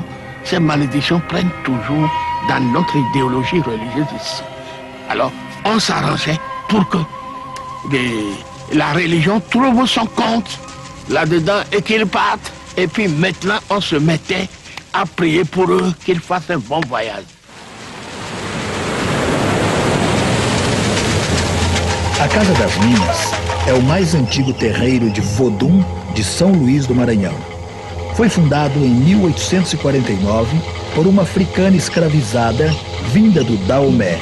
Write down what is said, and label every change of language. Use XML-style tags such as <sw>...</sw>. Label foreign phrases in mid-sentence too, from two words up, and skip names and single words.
<fr>Ces malédictions prennent toujours dans notre idéologie religieuse ici. Alors, on s'arrangeait pour que la religion trouve son compte là-dedans et qu'ils partent. Et puis maintenant, on se mettait à prier pour eux, qu'ils fassent un bon voyage.</fr> <pt>A Casa das Minas é o mais antigo terreiro de Vodum de São Luís do Maranhão. Foi fundado em 1849 por uma africana escravizada vinda do Daomé.</pt>